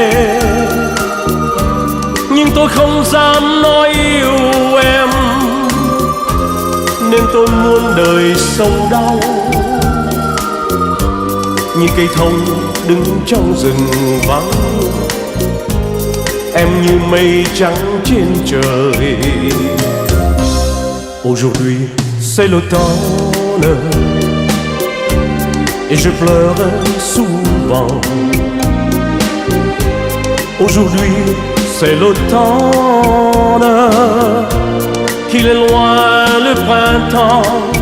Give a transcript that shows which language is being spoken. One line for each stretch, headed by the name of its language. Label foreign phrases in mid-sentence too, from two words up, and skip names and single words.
Vietnamese: Nhưng tôi không dám nói yêu em, nên tôi muốn đời sâu đau như cây thông đứng trong rừng vắng. Em như mây trắng trên trời.
French: Aujourd'hui c'est l'automne et je pleure souvent. Aujourd'hui c'est l'automne, qu'il est loin le printemps.